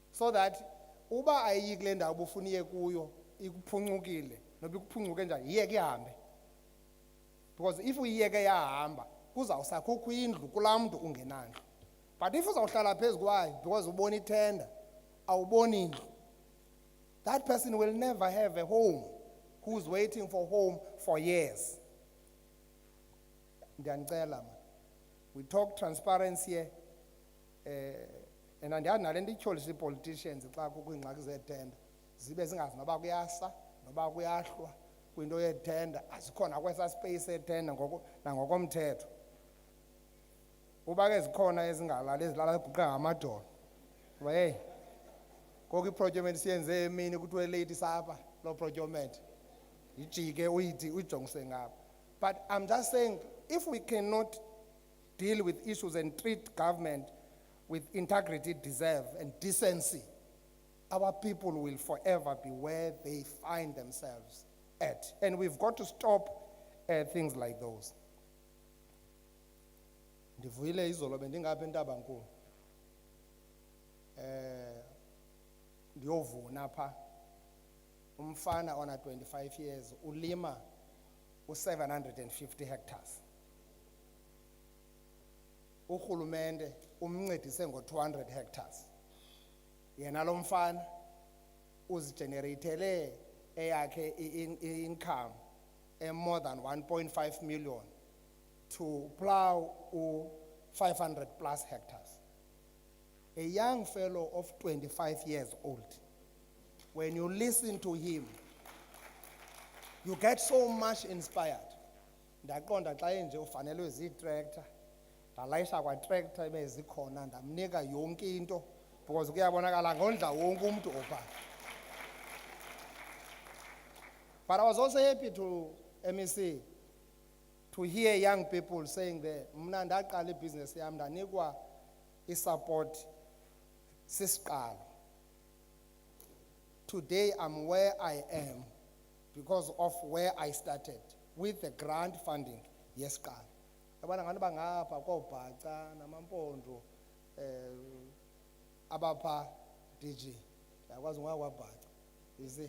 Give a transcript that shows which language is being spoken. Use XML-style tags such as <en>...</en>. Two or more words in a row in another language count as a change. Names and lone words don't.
<xh>so that uba ayiki le ndawo ubufuna iye kuyo ikuphuncukile noba ikuphuncukile njani yiyeke ihambe,</xh> <en>because if</en> <xh>uyiyeke yahamba kuzawusakhukho indlu kulaa mntu ungenandlu.</xh> <en>But if</en> <xh>uzawuhlala phezu kwayo because ubona ithenda awuboni indlu,</xh> <en>that person will never have a home, who's waiting for home for years.</en> <xh>Ndiyanicela ma,</xh> <en>we talk transparency here,</en> <xh>and andiyazi nale nto ityholisa ii-politicians xa kukho iingxaki zeethenda zibe zingazi noba kuyasa noba kuyahlwa kwinto yeethenda, azikhona kwesaa space ethenda nangokomthetho. Uba ke zikhona ezingalali ezilala zibhuqa ngamadolo, kuba heyi ngoku iprocurement siyenze emini kuthiwe late sapha loo procurement yijike uyijongise ngapha.</xh> <en>But I'm just saying, if we cannot deal with issues and treat government with integrity, deserve, and decency, our people will forever be where they find themselves at. And we've got to stop things like those.</en> <xh>Ndivuyile izolo bendingapha eNtaba Nkulu. Ndiyovuna pha. Umfana ona 25 years ulima u-750 hectares. Urhulumente umncedise ngo-200 hectares. Yena lo mfana uzigeneratele eyakhe income</xh> <en>more than 1.5 million to plow 500 plus hectares. A young fellow of 25 years old. When you listen to him, you get so much inspired.</en> <xh>Ndaqonda xa enje ufanelwe zii-tractor, ndalayisha kwa-tractor ebezikhona ndamnika yonke into because kuyabonakala ngondla wonke umntu opha.</xh> <en>But I was also happy to, MEC, to hear young people saying that</en> <xh>mna ndaqala ibhizinesi yam ndanikwa isupport sisiqalo.</xh> <en>Today I'm where I am because of where I started with the grant funding yesiqalo.</en> <xh>Yabona ngani bangapha koobhaca namampondo abapha DG yakwazi ungakwabhaca,</xh> <en>you see.</en>